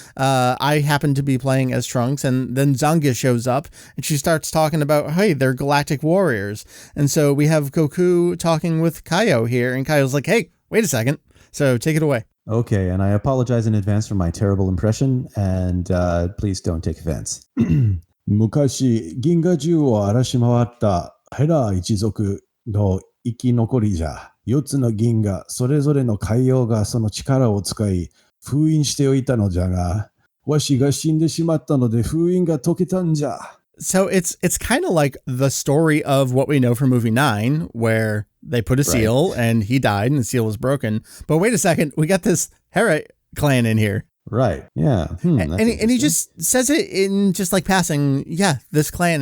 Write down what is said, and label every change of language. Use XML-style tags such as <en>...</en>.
<en>I happen to be playing as Trunks, and then Zangia shows up and she starts talking about, hey, they're galactic warriors. And so we have Goku talking with Kaio here, and Kaio's like, hey, wait a second. So take it away. Okay, and I apologize in advance for my terrible impression, and please don't take offense.</en> <ja>昔、銀河中を荒らし回ったヘラ一族の生き残りじゃ。 4つの銀河、それぞれの海洋がその力を使い、封印しておいたのじゃが、わしが死んでしまったので封印が解けたんじゃ。</ja> <en>So it's kind of like the story of what we know from movie 9, where they put a seal and he died and the seal was broken. But wait a second, we got this Hera clan in here. Right. Yeah. That's And he interesting. just says it in just like passing, yeah, this clan.</en>